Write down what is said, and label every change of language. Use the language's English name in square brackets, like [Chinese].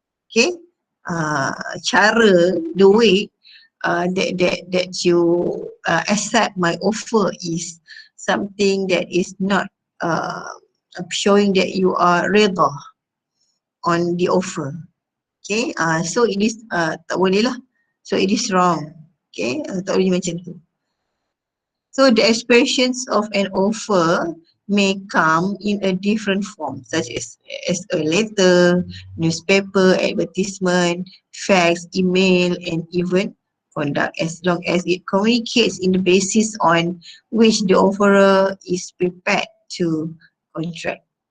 [English] Okay, cara, the way that you accept my offer is something that is not showing that you are reda on the offer. Okay, so it is [Malay] tak boleh lah. [English] So it is wrong. Okay, [Malay] tak boleh macam tu. [English] So the expressions of an offer may come in a different form, such as a letter, newspaper, advertisement, fax, email, and even conduct, as long as it communicates in the basis on which the offerer is prepared to contract.